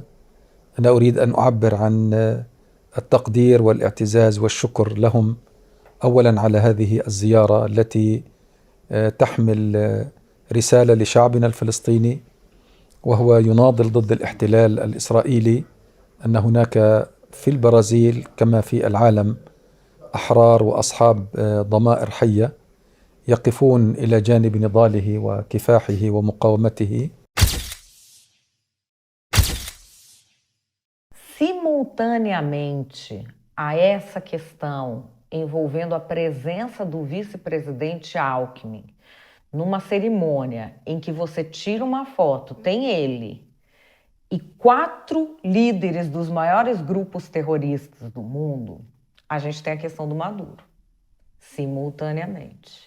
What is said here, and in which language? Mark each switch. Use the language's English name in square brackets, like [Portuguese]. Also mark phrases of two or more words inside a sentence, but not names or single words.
[Arabic] أنا أريد أن أعبر عن التقدير والاعتزاز والشكر لهم أولا على هذه الزيارة التي تحمل رسالة لشعبنا الفلسطيني وهو يناضل ضد الاحتلال الإسرائيلي، أن هناك في البرازيل كما في العالم أحرار وأصحاب ضمائر حية يقفون إلى جانب نضاله وكفاحه ومقاومته. [Portuguese] Simultaneamente a essa questão envolvendo a presença do vice-presidente Alckmin numa cerimônia em que você tira uma foto, tem ele e 4 líderes dos maiores grupos terroristas do mundo, a gente tem a questão do Maduro, simultaneamente.